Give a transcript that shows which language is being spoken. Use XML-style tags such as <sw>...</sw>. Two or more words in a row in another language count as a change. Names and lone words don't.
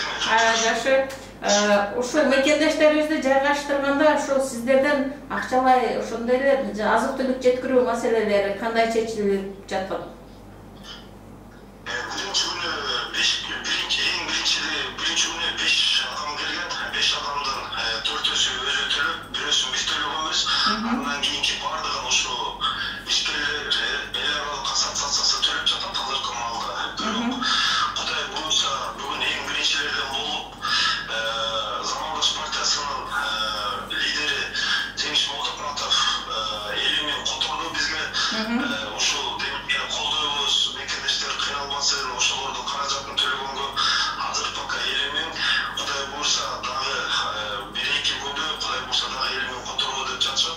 <ky>Жакшы. Ошол мекендештерибизди жайгаштырганда ошол сиздерден акчалай ошондой эле азык-түлүк жеткирүү маселелери кандай чечилип жатат? Биринчи күнү биринчи күнү 5 адам келген, 5 адамдан 4үсү өзү төлөп, бирөөсүн биз төлөгөнбүз. Андан кийинки бардыгын ушу ишкерлер эл аралык ассоциациясы төлөп жатат азыркы маалда. Кудай буюрса бүгүн эң биринчилерден болуп, Замандаш партиясынын лидери Жеңиш Молдокматов эли менен которду бизге ушул демекке колдойбуз, мекендештер кыйналбасын, ошолордун каражатын төлөгөнгө азыр пока эли менен Кудай буюрса дагы 1-2 күндө Кудай буюрса дагы эли менен которду деп жатышат.</ky>